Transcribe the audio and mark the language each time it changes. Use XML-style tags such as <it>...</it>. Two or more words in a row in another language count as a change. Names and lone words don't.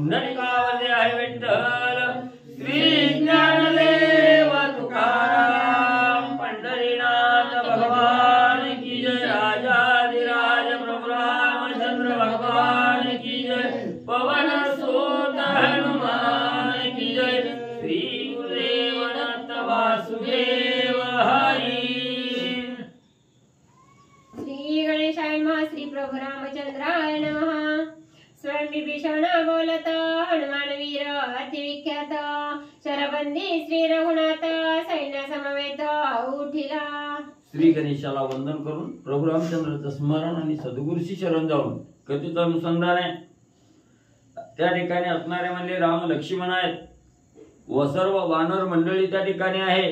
<mr>पुंडलिकावरती आहे विठ्ठल श्री ज्ञानदेव तुकाराम पंढरीनाथ</mr> <hi>भगवान की जय</hi> <mr>राजाधिराज प्रभु रामचंद्र</mr> <hi>भगवान की जय</hi> <mr>पवन सुत</mr> <hi>हनुमान की जय</hi> <mr>श्री गुरुदेव दत्त वासुदेव हरी</mr> <sa>श्री गणेशाय नमः श्री प्रभु रामचंद्राय नमः</sa> <mr>स्वयं विभीषण बोलत हनुमान वीर अति विख्यात शरबंदी श्री रघुनाथ सैन्य समवेत उठिला। श्री गणेशाला वंदन करून प्रभु रामचंद्राचं स्मरण आणि सद्गुरूशी शरण जाऊन कथेचं अनुसंधान आहे। त्या ठिकाणी असणारे म्हणजे राम लक्ष्मण आहेत व सर्व वानर मंडळी त्या ठिकाणी आहे।</mr>